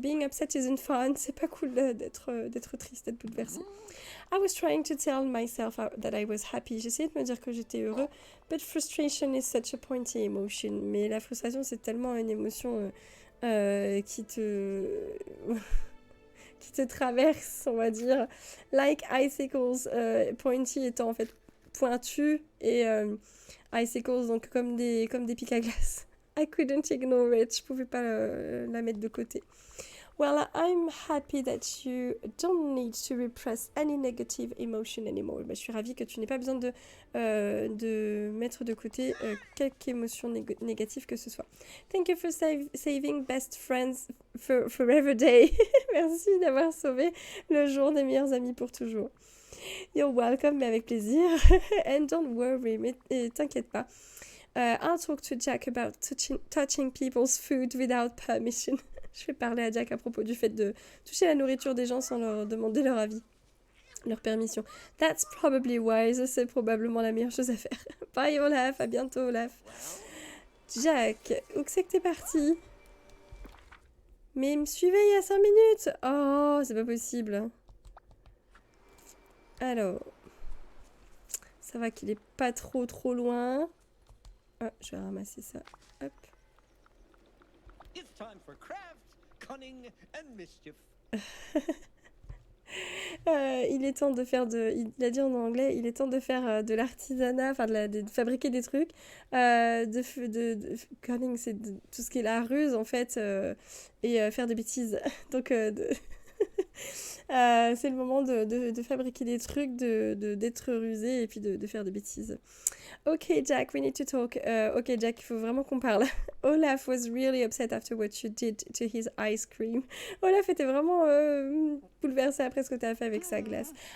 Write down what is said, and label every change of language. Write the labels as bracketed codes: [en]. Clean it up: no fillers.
[en] Being upset isn't fun. [fr] C'est pas cool d'être triste, d'être bouleversée. [en] I was trying to tell myself that I was happy. [fr] J'essayais de me dire que j'étais heureux. [en] But frustration is such a pointy emotion. [fr] Mais la frustration, c'est tellement une émotion qui te... qui te traverse, on va dire. [en] Like icicles, [fr] pointy étant en fait pointu et icicles, donc comme des pics à glace. [en] I couldn't ignore it. [fr] Je pouvais pas la mettre de côté. [en] Well, I'm happy that you don't need to repress any negative emotion anymore. [fr] Je suis ravie que tu n'aies pas besoin de mettre de côté quelque émotion négative que ce soit. [en] Thank you for saving best friends forever day. [fr] Merci d'avoir sauvé le jour des meilleurs amis pour toujours. [en] You're welcome, [fr] mais avec plaisir. [en] And don't worry, [fr] mais t'inquiète pas. [en] I'll talk to Jack about touching people's food without permission. [fr] Je vais parler à Jack à propos du fait de toucher la nourriture des gens sans leur demander leur avis, leur permission. [en] That's probably wise. [fr] C'est probablement la meilleure chose à faire. Bye Olaf, à bientôt Olaf. Jack, où c'est que t'es parti? Mais il me suivait il y a 5 minutes. Oh, c'est pas possible. Alors, ça va qu'il est pas trop loin. Oh, je vais ramasser ça. Hop. [en] It's time for craft, cunning and mischief. [fr] Il est temps de faire il a dit en anglais, il est temps de faire de l'artisanat, enfin de fabriquer des trucs. Cunning, c'est tout ce qui est la ruse en fait, et faire des bêtises. Donc c'est le moment de fabriquer des trucs, d'être rusé et puis de faire des bêtises. [en] Ok Jack, we need to talk. [fr] Ok Jack, il faut vraiment qu'on parle. [en] Olaf was really upset after what you did to his ice cream. [fr] Olaf était vraiment bouleversé après ce que tu as fait avec sa glace.